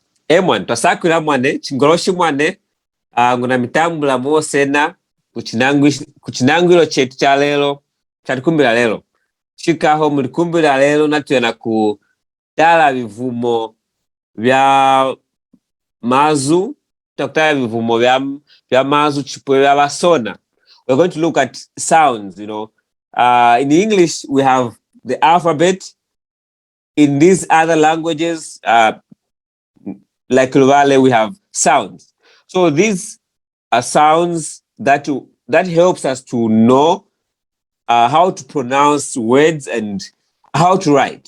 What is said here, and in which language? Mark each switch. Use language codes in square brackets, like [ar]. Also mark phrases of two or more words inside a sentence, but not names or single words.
[lue] Emwan twasakula mwane chingoloshi mwane nguna mitambula mosena kuchinangwilo chetu cha lelo chatikumbila lelo chikaho mulikumbila lelo natuyena kutala vivumo vya mazu takutala vivumo vya mazu chipwe vya basona. [en] We're going to look at sounds, you know. In English we have the alphabet. In these other languages like Luvale, we have sounds. So these are sounds that helps us to know how to pronounce words and how to write.